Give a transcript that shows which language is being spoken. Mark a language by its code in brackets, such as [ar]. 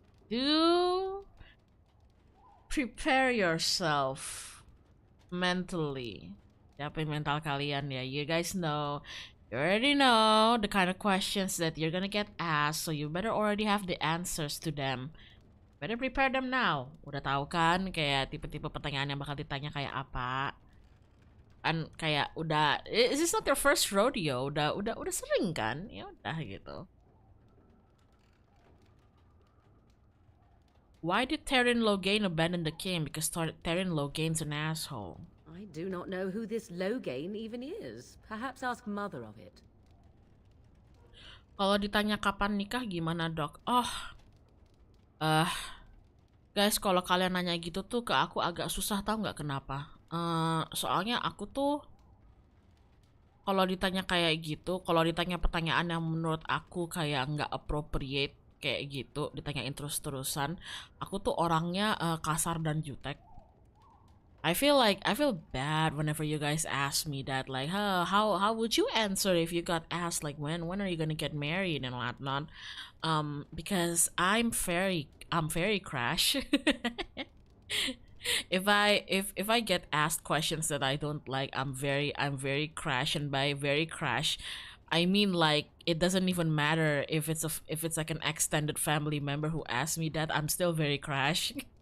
[en] Do prepare yourself mentally. [id] Siapin mental kalian ya. [en] You guys know, you already know the kind of questions that you're gonna get asked, so you better already have the answers to them. Better prepare them now. [id] Udah tahu kan kayak tipe-tipe pertanyaan yang bakal ditanya kayak apa? Kan kayak udah, [en] is this not your first rodeo? [id] Udah sering kan? Ya udah gitu. [en] Why did Terran Loghain abandon the king? Because Terran Loghain's an asshole. I do not know who this Loghain even is. Perhaps ask Mother of it. [id] Kalau ditanya kapan nikah gimana, Dok? Oh, Guys, kalau kalian nanya gitu tuh ke aku agak susah, tahu nggak kenapa? Soalnya aku tuh kalau ditanya kayak gitu, kalau ditanya pertanyaan yang menurut aku kayak nggak appropriate kayak gitu, ditanyain terus-terusan, aku tuh orangnya kasar dan jutek. [en] I feel bad whenever you guys ask me that, like, how would you answer if you got asked like when are you gonna get married and whatnot? Because I'm very crash. If I get asked questions that I don't like, I'm very crash, and by very crash, I mean like it doesn't even matter if it's like an extended family member who asks me that, I'm still very crash.